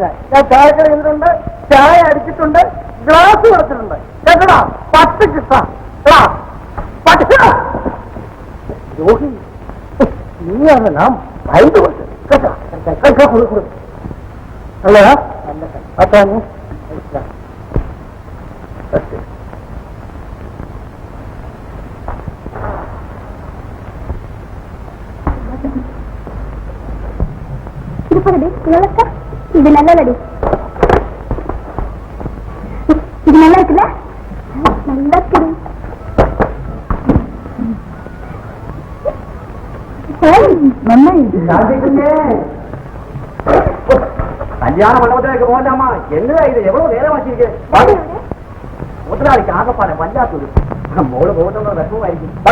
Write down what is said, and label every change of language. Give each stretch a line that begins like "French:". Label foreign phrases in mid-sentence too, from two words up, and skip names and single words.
Malayalam: ഞാൻ ചായക്കട ചെയ്തിട്ടുണ്ട്, ചായ അടിച്ചിട്ടുണ്ട്, ഗ്ലാസ് കൊടുത്തിട്ടുണ്ട്. കേട്ടടാ, 10 കൃഷ്ണ. രോഗി നീയാണ് നാം വൈദ്യ കേട്ടോ. അല്ലടാ, അച്ഛാ നീ
Tamil: இது நல்லடி, இது நல்லா இருக்குல்ல? நல்லா இருக்கு.
Malayalam: കല്യാണ മണ്ഡപത്തിലേക്ക് പോകണ്ടാമ. എന്നതാ ഇത്? എவ்வளவு നേരമാക്കിയിരിക്കേ? മുതലാളിക്ക് ആകപ്പാടെ വല്ലാത്തൊരു മോള് പോകുന്ന വിഷമമായിരിക്കും.